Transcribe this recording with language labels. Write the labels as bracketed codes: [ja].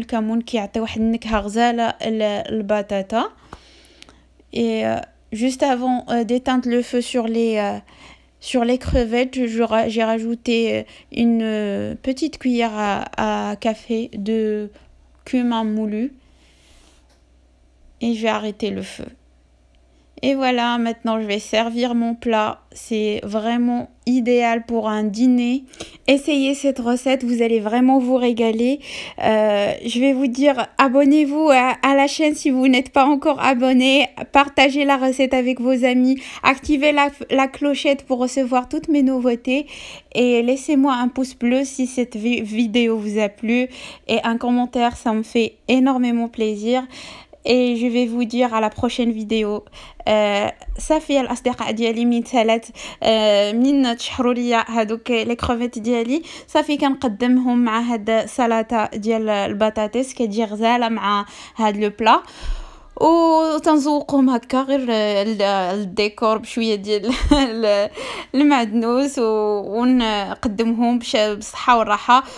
[ar] الكمون كيعطي واحد النكهه غزاله البطاطا. [fr] Et juste avant d'éteindre le feu sur les crevettes, j'ai rajouté une petite cuillère à café de cumin moulu et je vais arrêter le feu. Et voilà, maintenant je vais servir mon plat. C'est vraiment idéal pour un dîner. Essayez cette recette, vous allez vraiment vous régaler. Je vais vous dire, abonnez-vous à la chaîne si vous n'êtes pas encore abonné. Partagez la recette avec vos amis. Activez la clochette pour recevoir toutes mes nouveautés. Et laissez-moi un pouce bleu si cette vidéo vous a plu. Et un commentaire, ça me fait énormément plaisir. Et je vais vous dire à la prochaine vidéo. [ar] صافي الاصدقاء ديالي من تشحروا ليا هذوك لي كروفيت ديالي، صافي كنقدمهم مع هاد السلطه ديال البطاطس كتجي غزاله مع هاد لو بلا، وتنزوقهم هكا غير الديكور بشويه ديال المعدنوس ونقدمهم بالصحه والراحه.